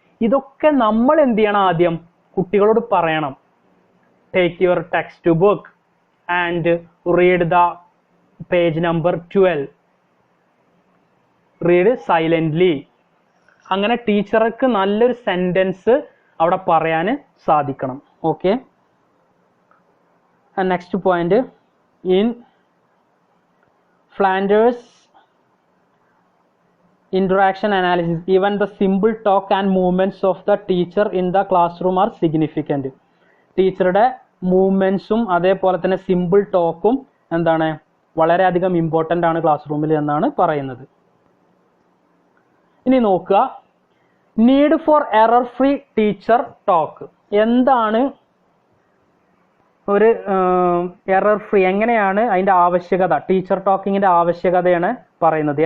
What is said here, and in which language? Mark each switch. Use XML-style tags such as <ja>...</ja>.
<ml>ഇതൊക്കെ നമ്മൾ എന്ത് ചെയ്യണം, ആദ്യം കുട്ടികളോട് പറയണം.</ml> <en>Take your textbook and read the page number 12, read silently.</en> <ml>അങ്ങനെ ടീച്ചർക്ക് നല്ലൊരു സെൻറ്റൻസ് അവിടെ പറയാൻ സാധിക്കണം.</ml> <en>Okay, and next point, in Flanders interaction analysis, even the simple talk and movements of the teacher in the classroom are significant.</en> <ml>ടീച്ചറുടെ മൂവ്മെൻറ്റ്സും അതേപോലെ തന്നെ simple ടോക്കും എന്താണ്, വളരെയധികം ഇമ്പോർട്ടൻ്റ് ആണ് ക്ലാസ് റൂമിൽ എന്നാണ് പറയുന്നത്. ഇനി നോക്കുക,</ml> <en>Need for error free teacher talk.</en> <ml>എന്താണ് ഒരു എറർ ഫ്രീ, എങ്ങനെയാണ് അതിൻ്റെ ആവശ്യകത, ടീച്ചർ ടോക്കിങ്ങിൻ്റെ ആവശ്യകതയാണ് പറയുന്നത്.</ml>